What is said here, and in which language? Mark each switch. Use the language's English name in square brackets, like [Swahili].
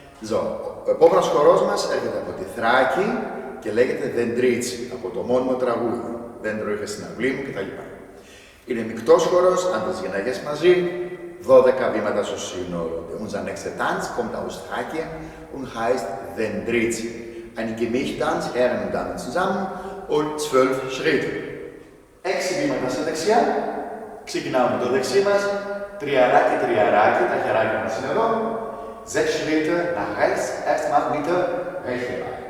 [Greek] So, ο επόμενος χορός μας έρχεται από τη Θράκη και λέγεται Δεντρίτσι, από το μόνιμο τραγούδι. Δέντρο είχα στην αυλή μου κτλ. Είναι μεικτός χορός, άντρες γυναίκες μαζί, 12 βήματα στο σύνολο. [German] Unser nächster Tanz kommt aus Thrakien und heißt Dentritsi. Ein Gemischttanz, Herren und Damen zusammen und 12 Schritte. [Greek] 6 βήματα στα δεξιά, ξεκινάμε με το δεξί μας, τριαράκι, τριαράκι, τα χεράκια μας είναι εδώ. [German] 6 Schritte nach rechts, erstmal mit der rechten Bein.